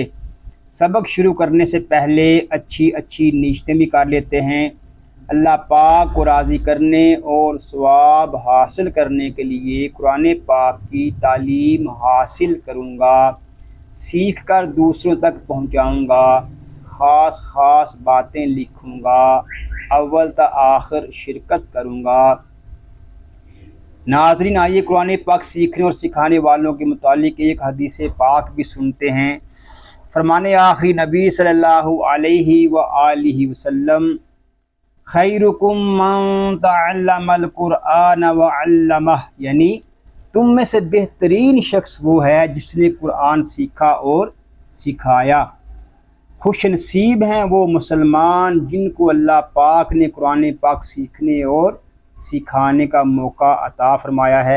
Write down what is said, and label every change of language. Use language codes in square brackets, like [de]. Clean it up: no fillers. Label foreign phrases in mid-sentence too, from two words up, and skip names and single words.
[ur] سبق شروع کرنے سے پہلے اچھی نیتیں بھی کر لیتے ہیں۔ اللہ پاک کو راضی کرنے اور ثواب حاصل کرنے کے لیے قرآن پاک کی تعلیم حاصل کروں گا، سیکھ کر دوسروں تک پہنچاؤں گا، خاص باتیں لکھوں گا، اول تا آخر شرکت کروں گا۔ ناظرین، آئیے قرآن پاک سیکھنے اور سکھانے والوں کے متعلق ایک حدیث پاک بھی سنتے ہیں۔ فرمان آخری نبی [ar] صلی اللہ علیہ وآلہ وسلم، خیرکم من تعلم القرآن وعلمہ، [ur] یعنی تم میں سے بہترین شخص وہ ہے جس نے قرآن سیکھا اور سکھایا۔ خوش نصیب ہیں وہ مسلمان جن کو اللہ پاک نے قرآن پاک سیکھنے اور سکھانے کا موقع عطا فرمایا ہے۔